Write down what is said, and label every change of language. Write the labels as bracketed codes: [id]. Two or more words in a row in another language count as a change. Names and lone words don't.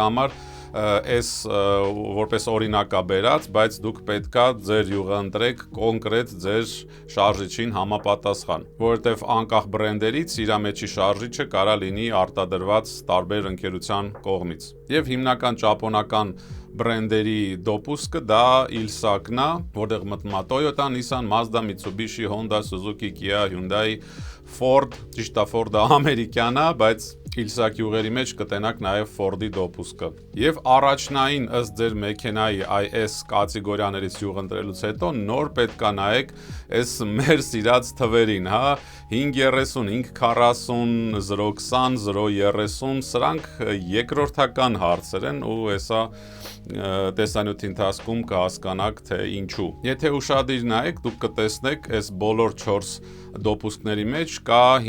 [hy] համար այս որպես օրինակ է բերած, բայց դուք պետքա ձեր յուղը ընտրեք կոնկրետ ձեր շարժիչին համապատասխան, որովհետև անկախ բրենդերից իր մեջի շարժիչը կարա լինի արտադրված տարբեր ընկերության կողմից։ Եվ հիմնական ճապոնական բրենդերի դոպուսկը դա իլսակն է, որտեղ մտնում է Toyota, Nissan, Mazda, Mitsubishi, Honda, Suzuki, Kia, Hyundai, Ford, ճիշտ է Ford-ը ամերիկյան է, բայց իլսակ յուղերի մեջ կտենակ նաև Ford-ի դոպուսկը։ Եվ առաջնային ըստ ձեր մեքենայի այս կատեգորիաներից յուղ ընտրելուց հետո նոր պետք է նայեք այս մեր սիրած թվերին, 530, 540, 020, 030, սրանք երկրորդական հարցեր են ու հեսա տեսանյութի ընթացքում կհասկանաք թե ինչու։ Եթե ուշադիր նայեք, դուք կտեսնեք այս բոլոր 4 դոպուսկների մեջ կա